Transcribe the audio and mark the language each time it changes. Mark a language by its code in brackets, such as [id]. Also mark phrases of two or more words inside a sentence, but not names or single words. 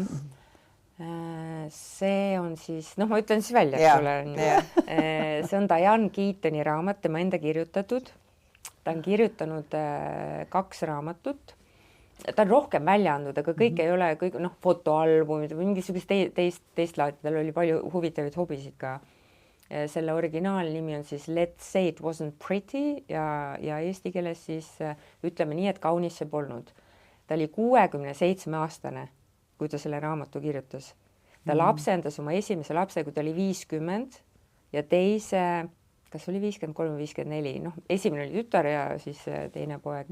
[et] See on siis, ma ütlen siis välja, see on Diane Keatoni raamat, tema enda kirjutatud ta on kirjutanud 2 raamatut. Ta on rohkem välja andnud, aga kõik ei ole kõik fotoalbumid või mingisugust teist laadi, tal oli palju huvitavaid hobisid ka. Selle originaalnimi on siis Let's say it wasn't pretty ja eesti keeles siis ütleme nii, et kaunis see polnud. Ta oli 67-aastane, kui ta selle raamatu kirjutas. Ta lapsendas oma esimese lapse, kui ta oli 50 ja teise, kas oli 53 või 54, esimene oli tütar ja siis teine poeg.